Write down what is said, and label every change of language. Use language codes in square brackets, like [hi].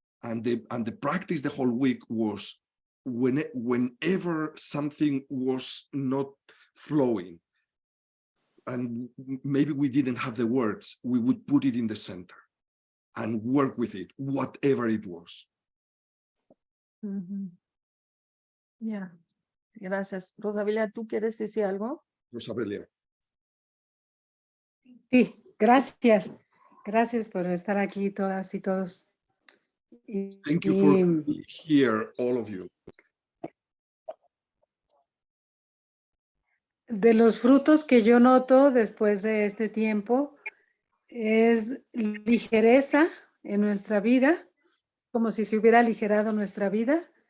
[en] And the practice the whole week was whenever something was not flowing, and maybe we didn't have the words, we would put it in the center and work with it, whatever it was. [es] Ya, gracias. Rosabelia, ¿tú quieres decir algo? Rosabelia. Sí, gracias. Gracias por estar aquí todas y todos. [en] Thank you for being here, all of you. [es] De los frutos que yo noto después de este tiempo es ligereza en nuestra vida, como si se hubiera aligerado nuestra vida.